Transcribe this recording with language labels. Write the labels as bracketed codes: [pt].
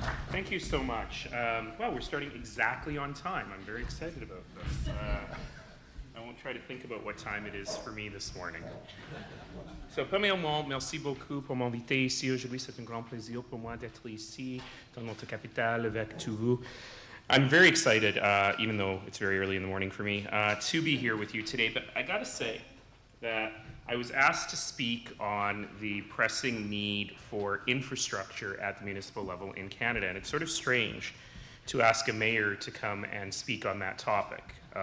[en] Thank you so much. Well, we're starting exactly on time. I'm very excited about this. I won't try to think about what time it is for me this morning. [fr] So, premièrement, merci beaucoup pour m'inviter ici aujourd'hui. C'est un grand plaisir pour moi d'être ici dans notre capitale avec tous vous. [en] I'm very excited, even though it's very early in the morning for me, to be here with you today. But I gotta say that I was asked to speak on the pressing need for infrastructure at the municipal level in Canada. And it's sort of strange to ask a mayor to come and speak on that topic.